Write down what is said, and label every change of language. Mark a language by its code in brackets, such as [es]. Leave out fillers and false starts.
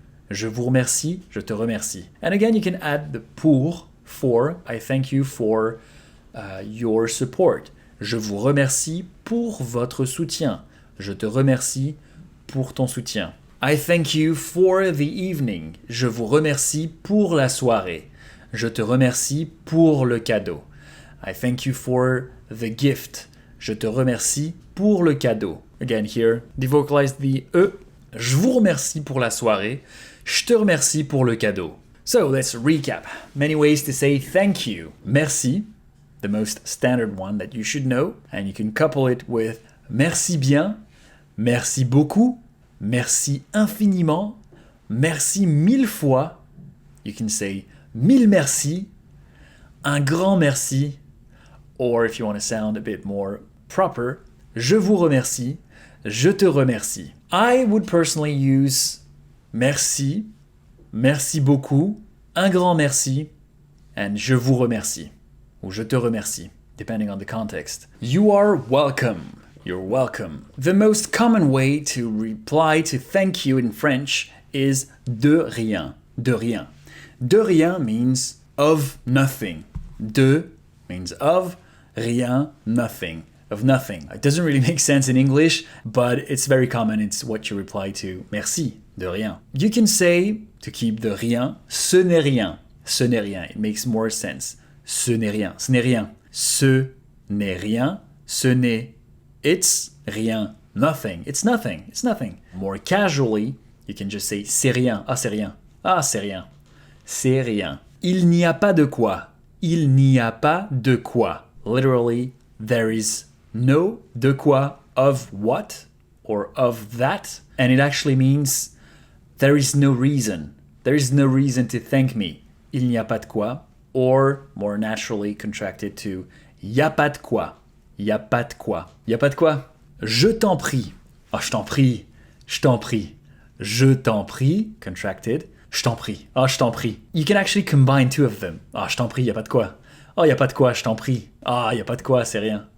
[fr] Je vous remercie, je te remercie. [en] And again, you can add the pour, for. I thank you for your support. [fr] Je vous remercie pour votre soutien. Je te remercie pour ton soutien. [en] I thank you for the evening. [fr] Je vous remercie pour la soirée. Je te remercie pour le cadeau. [en] I thank you for the gift. [fr] Je te remercie pour le cadeau. [en] Again, here, devocalize the E. [fr] Je vous remercie pour la soirée. Je te remercie pour le cadeau. [en] So let's recap. Many ways to say thank you. Merci, the most standard one that you should know. And you can couple it with [fr] merci bien, merci beaucoup, merci infiniment, merci mille fois. [en] You can say [fr] mille merci, un grand merci, [en] or if you want to sound a bit more proper, [fr] je vous remercie, je te remercie. [en] I would personally use merci, [fr] merci beaucoup, un grand merci, [en] and [fr] je vous remercie, ou je te remercie, [en] depending on the context. You are welcome. You're welcome. The most common way to reply to thank you in French is [fr] de rien. De rien. [en] De rien means of nothing. De means of, rien, nothing. Of nothing. It doesn't really make sense in English, but it's very common. It's what you reply to [fr] merci, de rien. [en] You can say, to keep de rien, [fr] ce n'est rien. Ce n'est rien. [en] It makes more sense. [fr] Ce n'est rien. Ce n'est rien. Ce n'est rien. Ce n'est, it's rien. [en] Nothing. It's nothing. It's nothing. More casually, you can just say [fr] c'est rien. Ah, c'est rien. Ah, c'est rien. C'est rien. Il n'y a pas de quoi. Il n'y a pas de quoi. [en] Literally, there is no [fr] de quoi [en] of what or of that. And it actually means there is no reason. There is no reason to thank me. [fr] Il n'y a pas de quoi. [en] Or, more naturally contracted to [fr] y a pas de quoi. Y a pas de quoi. Y a pas de quoi. Je t'en prie. Ah, je t'en prie. Je t'en prie. Je t'en prie. Contracted. Je t'en prie. Ah, je t'en prie. [en] You can actually combine two of them. [fr] Ah, je t'en prie, y a pas de quoi. Oh, y a pas de quoi, je t'en prie. Ah, y a pas de quoi, c'est rien.